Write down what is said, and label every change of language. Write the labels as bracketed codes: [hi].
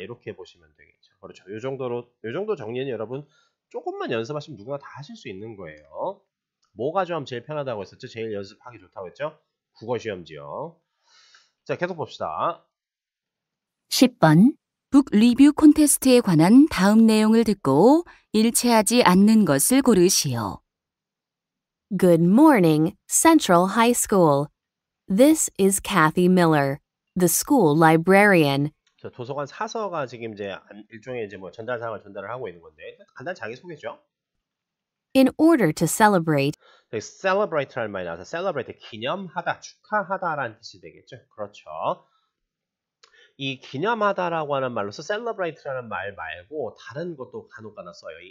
[ko] 이렇게 보시면 되겠죠. 그렇죠. 요 정도 정리는 여러분 조금만 연습하시면 누구나 다 하실 수 있는 거예요. 뭐가 좀 제일 편하다고 했었죠? 제일 연습하기 좋다고 했죠? 국어 시험지요. 자, 계속 봅시다. 10번. 북 리뷰 콘테스트에 관한 다음 내용을 듣고 일치하지 않는 것을 고르시오. [en] Good morning, Central High School. This is Kathy Miller, the school librarian. [ko] 자, 도서관 사서가 지금 이제 일종의 이제 뭐 전달 사항을 전달을 하고 있는 건데 간단 자기 소개죠. [en] In order to celebrate, [ko] 여기 celebrate라는 말이 나와서 celebrate 기념하다, 축하하다라는 뜻이 되겠죠. 그렇죠. 이 기념하다라고 하는 말로서 celebrate라는 말 말고 다른 것도 간혹가다 써요.